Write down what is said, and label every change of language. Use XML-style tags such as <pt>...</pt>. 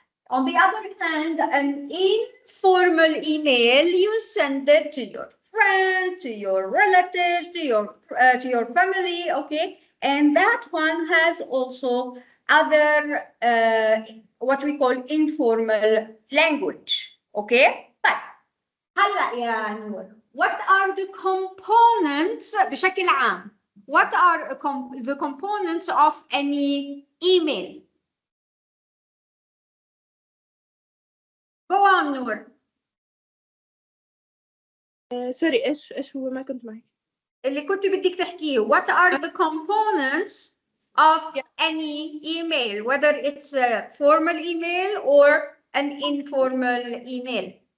<en>On the other hand, an informal email, you send it to your friend, to your relatives, to your family, okay? And that one has also other what we call informal language, okay?</en> <ar>هلا يا</ar> <en>نور, what are the components</en> <ar>بشكل عام?</ar> <en>What are the components of any email? Go on, Noor.</en> <ar>سوري ايش هو ما كنت معك. اللي كنت بدك تحكيه.</ar> <en>What are the components of any email, whether it's a formal email or an informal email?</en>